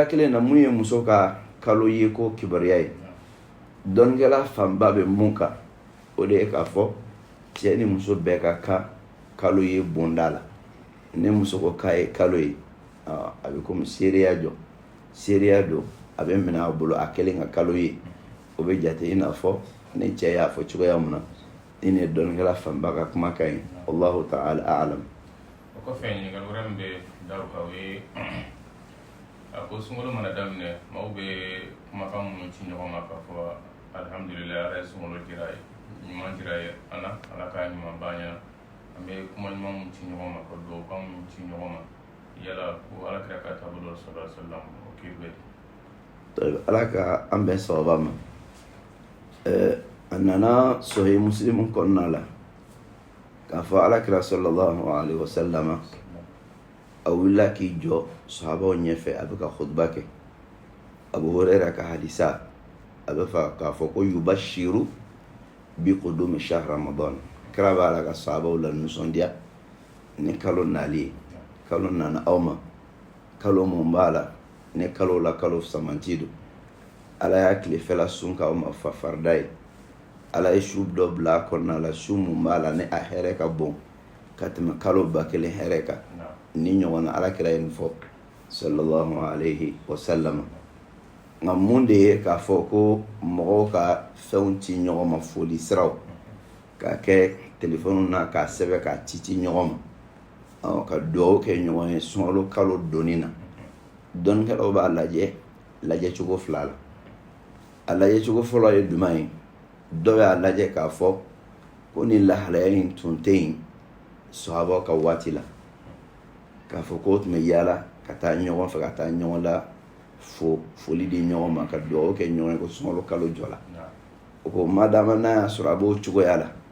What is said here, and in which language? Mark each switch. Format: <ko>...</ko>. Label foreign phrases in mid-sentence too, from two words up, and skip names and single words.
<bm>kelen na mun ye muso ka kalo ye ko kibaruya ye dɔnnikɛla fanba bɛ mun kan o de ye k'a fɔ cɛ ni muso bɛɛ ka kan kalo ye bonda la ni muso ko k'a ye kalo ye a bɛ komi seereya don a bɛ minɛ a bolo a kelen ka kalo ye o bɛ jate i n'a fɔ ni cɛ y'a fɔ cogoya min na ni ne dɔnnikɛla fanba ka kumakan ye</bm> <ar>الله تعالى أعلم.</ar> <bm>O kɔfɛ ɲininkali wɛrɛ min bɛ da o kan o ye a ko sunkalo mana daminɛ maaw bɛ kumakan minnu ci ɲɔgɔn ma k'a fɔ alhamdulilayi ala ye sunkalo dira ye ɲuman dira ye ala k'a ɲuman ban ɲa an bɛ kuma ɲuman minnu ci ɲɔgɔn ma ka duwawukan minnu ci ɲɔgɔn ma yala ko ala kira ka taabolo</bm> <ar>صلى الله عليه وسلم</ar> <bm>o k'i bɛ ala ka an bɛn sababa ma a nana Sahih Muslim kɔnɔna la k'a fɔ alakira</bm> <ar>صلى الله عليه وسلم</ar> <bm>a wulila k'i jɔ sahabaw ɲɛfɛ a bɛ ka khutba kɛ Abu Huraira ka hadisa a bɛ fɔ k'a fɔ ko</bm> <ar>يبشر بقدوم شهر رمضان</ar> <bm>kira b'a la ka sahabaw la nisɔndiya ni kalo nali ye kalo nana aw ma kalo mun b'a la ni kalo la kalo samanti don ala y'a tilefɛla sun k'aw ma farida ye ala ye su dɔ bila a kɔnɔna la su mun b'a la ni a hɛrɛ ka bon ka tɛmɛ kalo 1000 hɛrɛ kan ni ɲɔgɔn na alakira ye nin fɔ</bm> <ar>صلى الله عليه وسلم</ar> <bm>nka mun de ye k'a fɔ ko mɔgɔw ka fɛnw ci ɲɔgɔn ma foli siraw k'a kɛ telefɔni na k'a sɛbɛn k'a ci ɲɔgɔn ma ka duwawu kɛ ɲɔgɔn ye sunkalo kalo donni na dɔnnikɛlaw b'a lajɛ cogo 2 la a lajɛ cogo fɔlɔ ye duman ye dɔ bɛ a lajɛ k'a fɔ ko nin lahalaya in tun tɛ yen sahabaw ka waati la k'a fɔ ko tun bɛ yaala ka taa ɲɔgɔn fɛ ka taa ɲɔgɔn la foli di ɲɔgɔn ma ka dugawu kɛ ɲɔgɔn ye ko sunkalo kalo jɔ la o ko madama n'a y'a sɔrɔ a b'o cogoya la</bm>